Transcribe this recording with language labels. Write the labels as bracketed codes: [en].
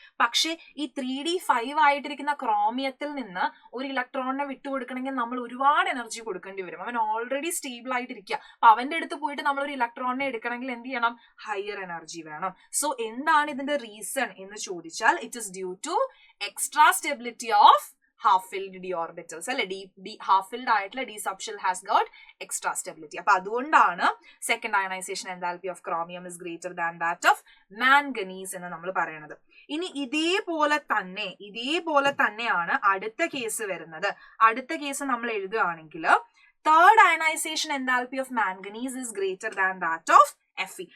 [ml] പക്ഷെ ഈ 3D 5 ആയിട്ടിരിക്കുന്ന ക്രോമിയത്തിൽ നിന്ന് ഒരു ഇലക്ട്രോണിനെ വിട്ടുകൊടുക്കണമെങ്കിൽ നമ്മൾ ഒരുപാട് എനർജി കൊടുക്കേണ്ടി വരും. അവൻ ഓൾറെഡി സ്റ്റേബിൾ ആയിട്ടിരിക്കുക. അപ്പൊ അവന്റെ അടുത്ത് പോയിട്ട് നമ്മൾ ഒരു ഇലക്ട്രോണിനെ എടുക്കണമെങ്കിൽ എന്ത് ചെയ്യണം? ഹയർ എനർജി വേണം. സോ എന്താണ് ഇതിന്റെ റീസൺ എന്ന് ചോദിച്ചാൽ, [en] it is due to extra stability of half-filled d orbitals [ml] അല്ലെ? [en] half-filled ആയിട്ടുള്ള d subshell has got extra stability. [ml] അപ്പൊ അതുകൊണ്ടാണ് [en] second ionisation enthalpy of chromium is greater than that of manganese [ml] എന്ന് നമ്മൾ പറയുന്നത്. ഇനി ഇതേപോലെ തന്നെയാണ് അടുത്ത കേസ് വരുന്നത്. അടുത്ത കേസ് നമ്മൾ എഴുതുകയാണെങ്കിൽ [en] Third ionisation enthalpy of manganese is greater than that of Fe.